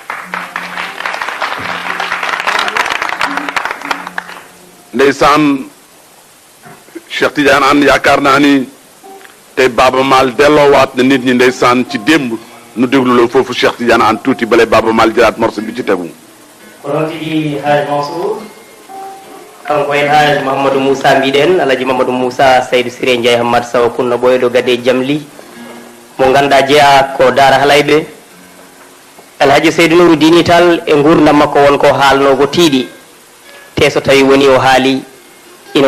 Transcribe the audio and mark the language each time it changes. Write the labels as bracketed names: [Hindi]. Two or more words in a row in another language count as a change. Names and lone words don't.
[Wolof] ndeysaan Cheikh Tidiane Anne yaakaar naa ni tey Baaba Maal delloowaat na nit ñi ndeysaan ci démb nu déglu la foofu Cheikh Tidiane Anne tuuti bale Baaba Maal jëlaat morceau bi ci tegu [Fula] kono tigi Haj Mansour kanko en Haj Mouhamadou Moussa mbiɗen Alaji Mamadou Moussa Seydou Siré Ndiaye Hamad Saw kunno ɓoyɗo gade jamli mo ganduɗa jeeya ko Daara Halayɓe Alhaji Seydou Nourou Dini Tall e gurdam makko wonko haalnogo tiiɗi te so tawi woni o haali ina